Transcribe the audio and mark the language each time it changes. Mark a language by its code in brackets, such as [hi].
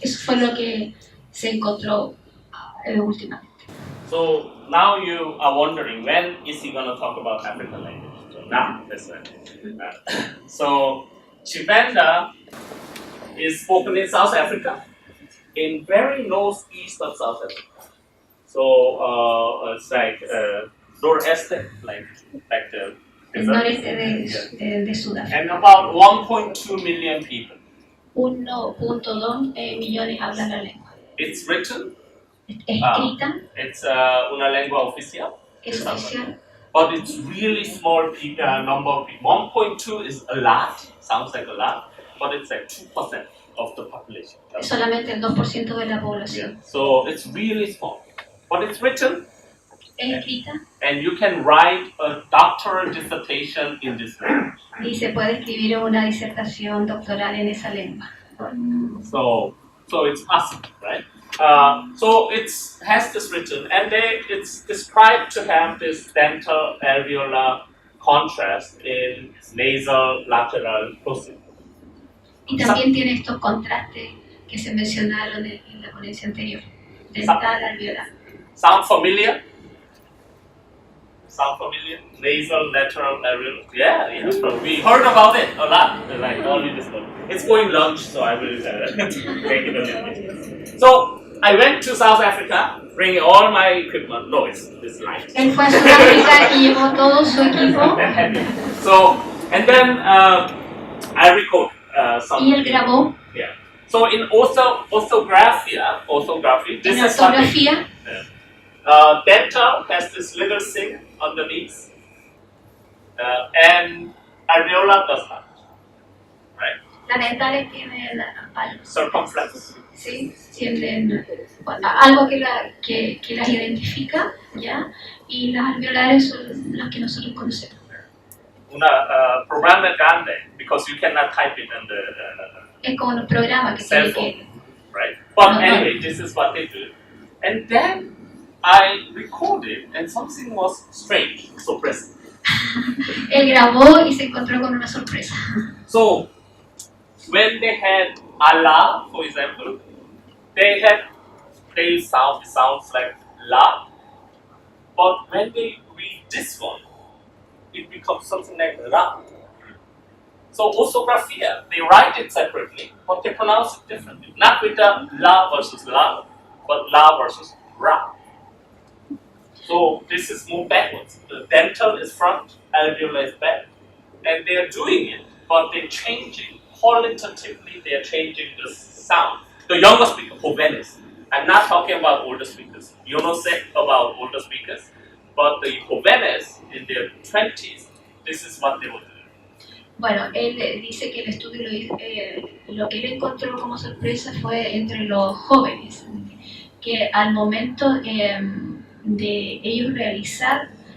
[es] Eso fue lo que se encontró últimamente. [en] So now you are wondering, when is he going to talk about African language? So now, that's right. So Chivenda is spoken in South Africa, in very northeast of South Africa. So it's like noreste, like the [es] El noreste de Sudáfrica. [en] and about 1.2 million people. [es] 1.2 millones hablan la lengua. [en] It's written. [es] Escrita. [en] It's [es] una lengua oficial. Es oficial. [en] But it's really small number of people. 1.2 is a lot, sounds like a lot, but it's like 2% of the population. [es] Solamente el 2% de la población. [en] Yeah. So it's really small. But it's written. [es] Es escrita. [en] And you can write a doctoral dissertation in this language. [es] Y se puede escribir una disertación doctoral en esa lengua. [en] So it's possible, right? So it has this written, and it's described to have this dental alveolar contrast in nasal lateral plosive. [es] Y también tiene estos contrastes que se mencionaron en la ponencia anterior, dental alveolar. [en] Sound familiar? Sound familiar? Nasal lateral alveolar. Yeah. So we heard about it a lot. Like all in this book. It's going lunch, so I will take it a little bit. So I went to South Africa, bringing all my equipment. No, it's light. [es] Él fue a Sudáfrica y llevó todo su equipo. [en] So, and then I recorded some. [es] Y él grabó. [en] Yeah. So in orthography, this is [es] ortografía. [en] Dental has this little thing underneath, and alveolar does not. Right? [es] Las dentales tienen [en] Circumflex. [es] Sí, tienen algo que las identifica, ¿ya? Y las alveolares son las que nosotros conocemos. Una programa grande, [en] because you cannot type it in the [es] es como un programa que [en] cell [es] tiene [en] phone, [es] que... [en] right? But anyway, this is what they do. And then I recorded, and something was strange, surprising. [es] Él grabó y se encontró con una sorpresa. [en] So, when they had Allah, for example, they sounds like La, but when they read this one, it becomes something like Ra. So orthographia, they write it separately, but they pronounce it differently. Not with the La versus La, but La versus Ra. So this is more backwards. The dental is front, alveolar is back, and they are doing it, but they're changing. Qualitatively, they are changing the sound. The younger speaker, Jovenes. I'm not talking about older speakers. You don't say about older speakers, but the Jovenes in their 20s, this is what they were doing. [es] Bueno, él dice que el estudio lo que él encontró como sorpresa fue entre los jóvenes, que al momento de ellos realizar